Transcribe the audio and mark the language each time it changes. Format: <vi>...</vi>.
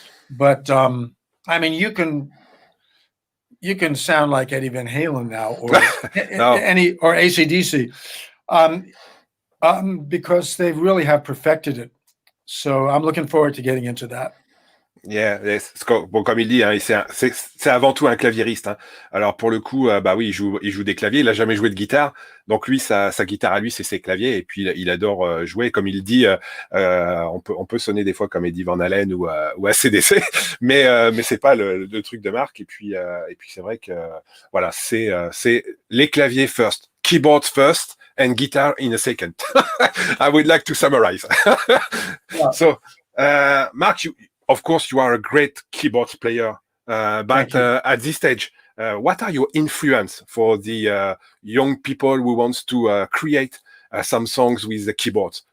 <en>But I mean, you can sound like Eddie Van Halen now, or or AC/DC, because they really have perfected it. So I'm looking forward to getting into that. Yeah, yes.</en> <fr>Bon, comme il dit, hein, c'est avant tout un claviériste. Hein. Alors pour le coup, oui, il joue des claviers. Il a jamais joué de guitare, donc lui, sa guitare à lui, c'est ses claviers. Et puis il adore jouer. Comme il dit, on peut sonner des fois comme Eddie Van Halen ou AC/DC, mais c'est pas le truc de Marc. Et puis c'est vrai que voilà, c'est les claviers</fr> <en>first, keyboards first, and guitar in a second. I would like to summarize. Yeah. So, Mark, of course, you are a great keyboard player, but at this stage, what are your influence for the young people who wants to create some songs with the keyboards?</en>